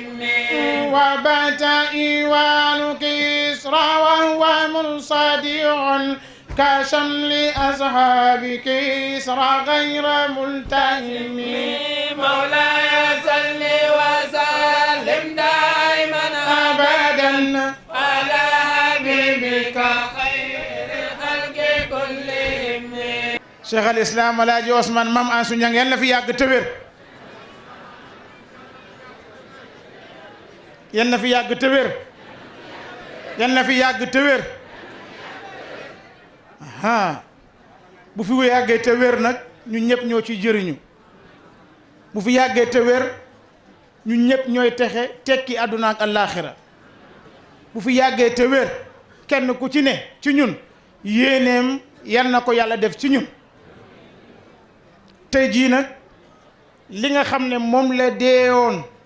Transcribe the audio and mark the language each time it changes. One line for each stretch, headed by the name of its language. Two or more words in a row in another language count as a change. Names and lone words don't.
Arabic: وبات إيوان كسرى وهو منصدع كشمل أصحاب كسرى غير ملتهم مولاي صل وسلم دائما أبدا على حبيبك خير الخلق كلهم
Wolof: Cheikh al Islam Alaaji Ousmane Mame Ansou Niang yal na fi yàgg te wér yal na fi yàgg te wér yal na fi yàgg te wér bu fi yàggee te wér nag ñun ñëpp ñoo ciy jëriñu bu fi yàggee te wér ñun ñëpp ñooy texe tekki àdduna ak àllaaxira bu fi yàggee te wér kenn ku ci ne ci ñun yéeneem yal na ko yàlla def ci ñun tey jii nag li nga xam ne moom la deewoon